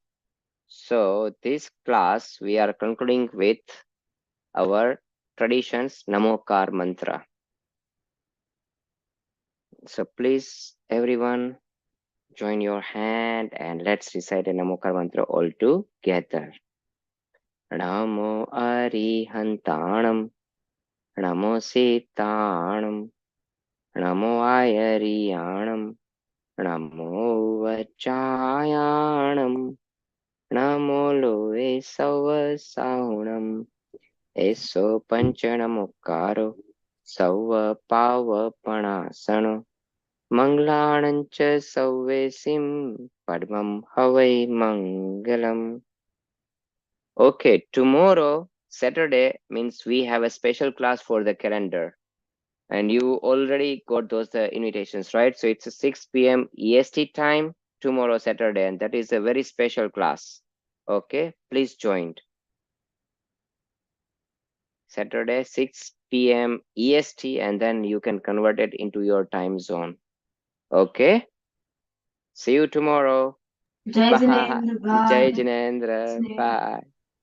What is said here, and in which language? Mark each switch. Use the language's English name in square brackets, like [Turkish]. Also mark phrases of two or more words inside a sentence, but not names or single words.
[English] So this class, we are concluding with our traditions, Namokar mantra. So please, everyone, join your hand and let's recite a Namokar mantra all together. [Prakrit languages] Namo Arihantanam, Namo Sitanam, Namo Ayariyanam, Namo Vachayanam, Namo Loe Savasaunam, Eso Panchanamokaro, Sava Pavapanasano, Manglanancha Savesim, Padmam Havai Mangalam. [English] Okay, tomorrow, Saturday, means we have a special class for the calendar. And you already got those invitations, right? So it's a 6 p.m. EST time tomorrow, Saturday, and that is a very special class. Okay, please join. Saturday, 6 p.m. EST, and then you can convert it into your time zone. Okay, see you tomorrow. Jai Bye. Jinendra, Jai bye. Jinendra. Bye.